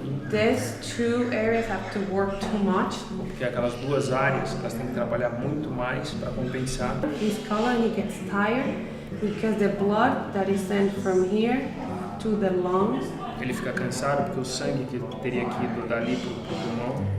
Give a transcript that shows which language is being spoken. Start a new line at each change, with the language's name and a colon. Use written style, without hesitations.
English: These 2 areas have to work too much.
Portuguese: Porque aquelas 2 áreas, elas têm que trabalhar muito mais para compensar.
English: His color, he gets tired because the blood that is sent from here to the lungs.
Portuguese: Ele fica cansado porque o sangue que teria que ir dali pro pulmão.